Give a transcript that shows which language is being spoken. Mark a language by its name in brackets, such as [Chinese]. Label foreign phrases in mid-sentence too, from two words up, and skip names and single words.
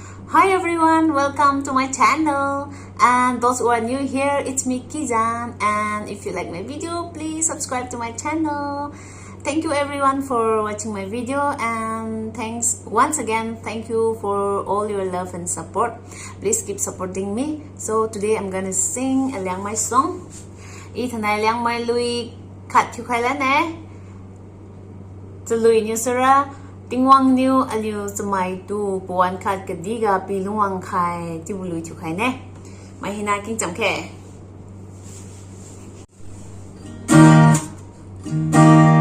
[English] Hi everyone, welcome to my channel. And those who are new here, it's me Kizan. And if you like my video, please subscribe to my channel. Thank you everyone for watching my video, and thanks once again. Thank you for all your love and support. Please keep supporting me. So today I'm gonna sing a Liangmai song. [Liangmai Naga] Ithanai Liangmai lui kat chu khai la ne. To lui new sura ting wang new aliu samai tu puan kat kadiga pilung wang khai ti lui chu khai ne. Mai hina king cham khe.